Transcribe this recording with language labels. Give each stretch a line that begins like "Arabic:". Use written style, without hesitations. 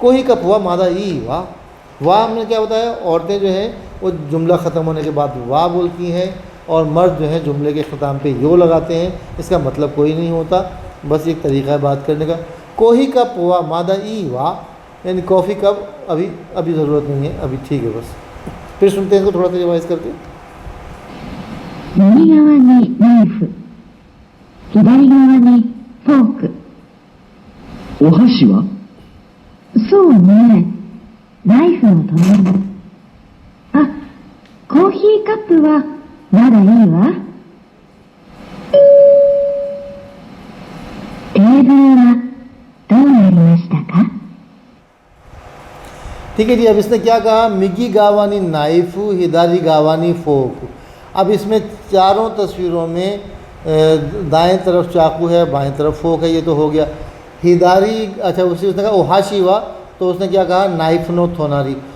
Japanese: कोही कप हुआ मादा ई वाह,
Hindi: वाह हमने क्या बताया, औरतें जो हैं वो जुमला ख़त्म होने के बाद वाह बोलती हैं और मर्द जो हैं जुमले के ख़त्म पे यो लगाते हैं। इसका मतलब कोई नहीं होता, बस एक तरीका है बात करने का।
Japanese: कोही कप हुआ मादा ई वाह
Hindi: यानी कॉफ़ी कप अभी ज़रूरत नहीं है, अभी ठीक है बस। फिर सुनते हैं इसको थोड़ा सा रिवाइज़ करके।
Japanese: 右側にナイフ、左側にフォーク。お箸はそうね。ナイフの隣に。あ、コーヒーカップはまだいいわ。テーブルはどうなりましたか。
Hindi: ठीक है जी। अब इसने क्या कहा,
Japanese: मिगी गावानी नाइफ हिदारी गावानी फोक।
Hindi: अब इसमें चारों तस्वीरों में दाएं तरफ चाकू है, बाएं तरफ फोक है, ये तो हो गया। हिदारी, अच्छा उसने कहा
Japanese: ओहाशी वा,
Hindi: तो उसने क्या कहा
Japanese: नाइफ नो थोनारी।